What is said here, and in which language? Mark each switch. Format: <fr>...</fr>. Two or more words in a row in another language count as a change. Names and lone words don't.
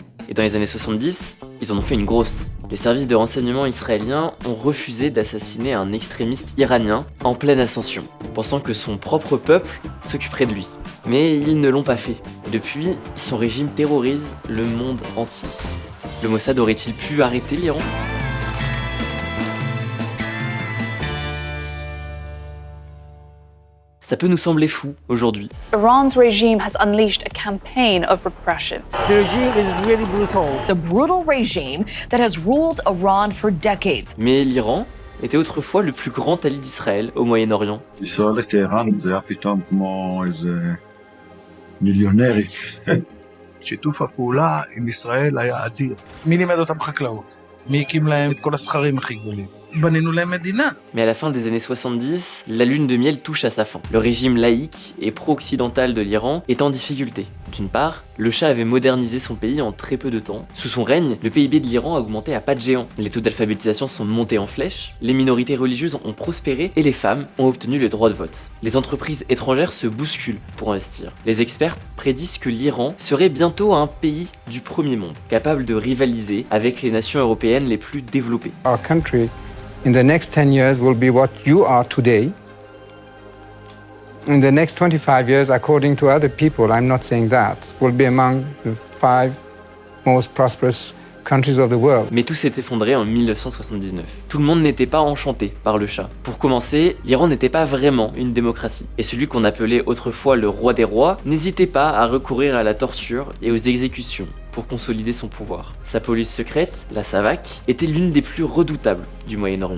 <fr>Et dans les années 70, ils en ont fait une grosse. Les services de renseignement israéliens ont refusé d'assassiner un extrémiste iranien en pleine ascension, pensant que son propre peuple s'occuperait de lui. Mais ils ne l'ont pas fait. Depuis, son régime terrorise le monde entier. Le Mossad aurait-il pu arrêter l'Iran ? Ça peut nous sembler fou aujourd'hui.</fr> <en>Iran's regime has unleashed a campaign of repression. The regime is really brutal. The brutal regime that has ruled Iran for decades.</en> <fr>Mais l'Iran était autrefois le plus grand allié d'Israël au Moyen-Orient.</fr> <he>ישראל לטהרן זה היה פתאום כמו איזה מיליונרי. שיתוף הפעולה עם ישראל היה אדיר. מי לימד אותם חקלאות? מי הקים להם את כל הסכרים הכי גדולים? בנינו להם מדינה.</he> <fr>Mais à la fin des années 70, la lune de miel touche à sa fin. Le régime laïque et pro-occidental de l'Iran est en difficulté. D'une part, le Shah avait modernisé son pays en très peu de temps. Sous son règne, le PIB de l'Iran a augmenté à pas de géant. Les taux d'alphabétisation sont montés en flèche, les minorités religieuses ont prospéré et les femmes ont obtenu le droit de vote. Les entreprises étrangères se bousculent pour investir. Les experts prédisent que l'Iran serait bientôt un pays du premier monde, capable de rivaliser avec les nations européennes les plus développées.</fr> <en>Our country in the next 10 years will be what you are today. In the next 25 years, according to other people, I'm not saying that, will be among the 5 most prosperous countries of the world.</en> <fr>Mais tout s'est effondré en 1979. Tout le monde n'était pas enchanté par le Shah. Pour commencer, l'Iran n'était pas vraiment une démocratie. Et celui qu'on appelait autrefois le roi des rois n'hésitait pas à recourir à la torture et aux exécutions pour consolider son pouvoir. Sa police secrète, la SAVAK, était l'une des plus redoutables du Moyen-Orient.</fr>